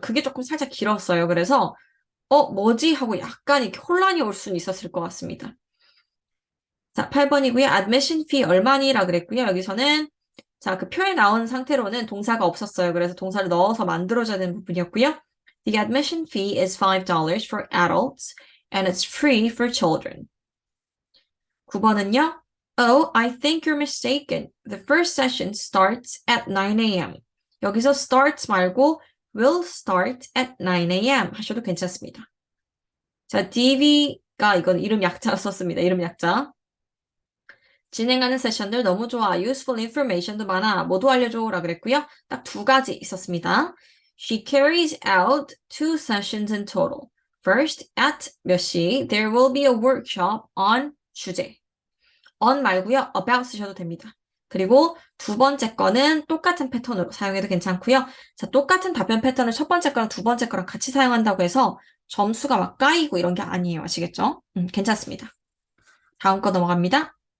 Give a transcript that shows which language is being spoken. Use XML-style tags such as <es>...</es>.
<ko>그게 조금 살짝 길었어요. 그래서 뭐지? 하고 약간 이렇게 혼란이 올 수는 있었을 것 같습니다. 자, 8번이고요.</ko> <en>admission fee</en> <ko>얼마니라 그랬고요. 여기서는 자, 그 표에 나온 상태로는 동사가 없었어요. 그래서 동사를 넣어서 만들어줘야 되는 부분이었고요.</ko> <en>The admission fee is $5 for adults and it's free for children.</en> <ko>9번은요.</ko> <en>Oh, I think you're mistaken. The first session starts at 9 a.m.</en> <ko>여기서</ko> <en>starts</en> <ko>말고</ko> <en>will start at 9 a.m.</en> <ko>하셔도 괜찮습니다. 자, DV가 이건 이름 약자 썼습니다. 이름 약자. 진행하는 세션들 너무 좋아.</ko> <en>useful information</en> <ko>도 많아. 모두 알려줘라 그랬고요. 딱 두 가지 있었습니다.</ko> <en>She carries out 2 sessions in total. First, at</en> <ko>몇 시,</ko> <en>there will be a workshop on</en> <ko>주제. on 말고요. about 쓰셔도 됩니다. 그리고 두 번째 거는 똑같은 패턴으로 사용해도 괜찮고요. 자, 똑같은 답변 패턴을 첫 번째 거랑 두 번째 거랑 같이 사용한다고 해서 점수가 막 까이고 이런 게 아니에요. 아시겠죠? 괜찮습니다. 다음 거 넘어갑니다.</ko>